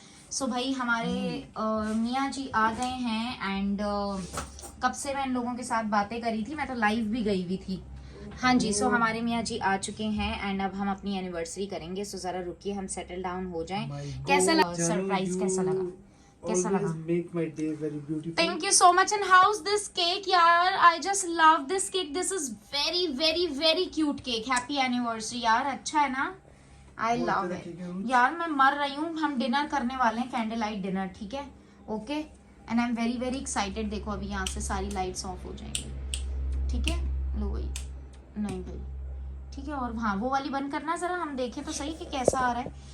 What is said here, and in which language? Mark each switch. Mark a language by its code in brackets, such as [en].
[hi] सो भाई हमारे मियाँ जी आ गए हैं एंड कब से मैं इन लोगों के साथ बातें करी थी, मैं तो लाइव भी गई हुई थी। हाँ जी, सो हमारे मियाँ जी आ चुके हैं एंड अब हम अपनी एनिवर्सरी करेंगे। सो ज़रा रुकिए, हम सेटल डाउन हो जाएं। कैसा लगा सरप्राइज, कैसा लगा? कैसा लगा? [en] Always make my day very beautiful. Thank you so much. And how's this cake, यार? I just love this cake. This is very very very cute cake. Happy anniversary यार. [hi] अच्छा है ना? I बहुत [en] love [hi] तरह [en] it. [hi] के cake। यार मैं मर रही हूँ. हम डिनर करने वाले हैं, [en] Candle light dinner, ठीक है? Okay. And I am very very excited. [hi] देखो अभी यहाँ से सारी लाइट्स ऑफ हो जाएंगी, ठीक है? लो भाई. नहीं भाई, ठीक है. और हाँ, वो वाली बंद करना जरा, हम देखें तो सही कि कैसा आ रहा है.